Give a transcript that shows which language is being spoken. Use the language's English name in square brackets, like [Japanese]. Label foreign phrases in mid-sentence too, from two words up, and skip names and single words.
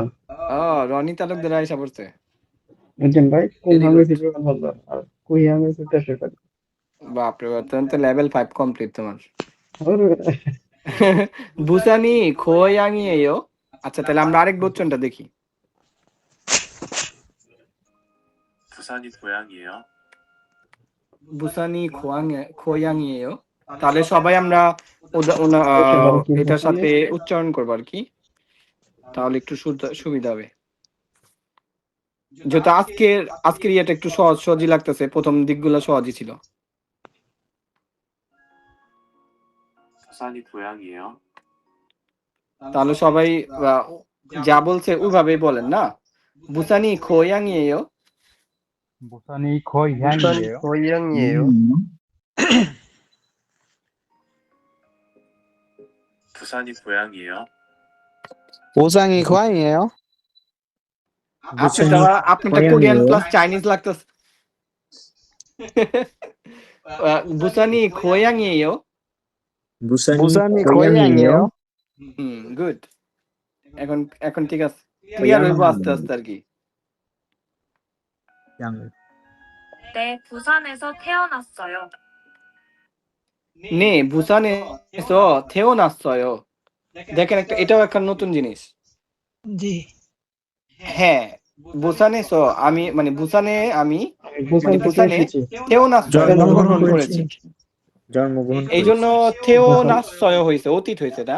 [Bangla] রনি তালুকদার আইসা পড়ছে। বুঝছেন ভাই, কুংহাং হইছে বিমানবন্দর আর কুইহিয়াং হইছে দেশের বাড়ি। বাপরে বাপ, তো লেভেল 5 কমপ্লিট তোমার। [Korean] 부산이 고향이에요. [Bangla] আচ্ছা, তাহলে আমরা আরেক বচনটা দেখি। [Korean] 부산이 고향이에요. 부산이 고향이에요, [Bangla] তাহলে সবাই আমরা এটার সাথে উচ্চারণ করবো আর কি, তাহলে একটু সুবিধা হবে। যেহেতু আজকের ইয়েটা একটু সহজই লাগতেছে, প্রথম দিকগুলো সহজই ছিল। [Korean] 부산이 고향이에요. [Bangla] তাহলে সবাই যা বলছে ওইভাবেই বলেন না। [Korean] 부산이 고향이에요. 부산이 부산 고향이에요. 고향이에요. 부산이 고향이에요. 오상이 고향이에요. [Bangla] আপনারটা কোরিয়ান প্লাস চাইনিজ লাগতেছে। [Korean] 부산이 고향이에요. 부산이 고향이에요. [Bangla] গুড। এখন এখন ঠিক আছে, ক্লিয়ার হইব আস্তে আস্তে আর কি। [Korean] 네, 부산에서 태어났어요. 네, 부산에서 태어났어요. [Bangla] দেখেন একটা, এটাও একটা নতুন জিনিস। জি হ্যাঁ, বুসানেসো আমি মানে বুসানে আমি বুসান মানে থেকে বুসানে এসেছি। থেওনাসয় জন্মগ্রহণ করেছি। জন্মগ্রহণ এই জন্য থেওনাসয় হয়েছে, অতীত হয়েছে না?